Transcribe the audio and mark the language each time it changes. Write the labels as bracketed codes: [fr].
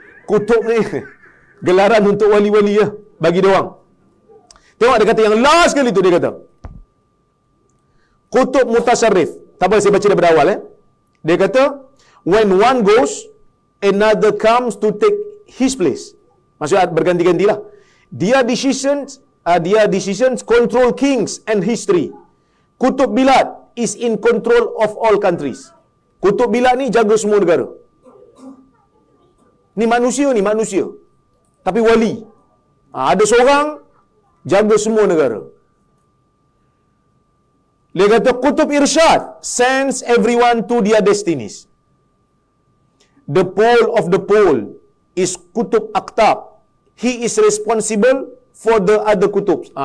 [ms] Kutub ni gelaran untuk wali-wali ya, bagi dia orang. Tengok dia kata yang last kali tu, dia kata kutub mutasarrif. Tak apa, saya baca daripada awal. Dia kata, [en] when one goes, another comes to take his place. [ms] Maksudnya berganti-gantilah. [en] Their decisions control kings and history. Kutub Bilad is in control of all countries. [ms] Kutub Bilad ni jaga semua negara. Ni manusia. Tapi wali. Ada seorang jaga semua negara. Dia kata [en] Kutub Irsyad sends everyone to their destinies. The pole of the pole is Kutub Aqtab. He is responsible for the other kutub.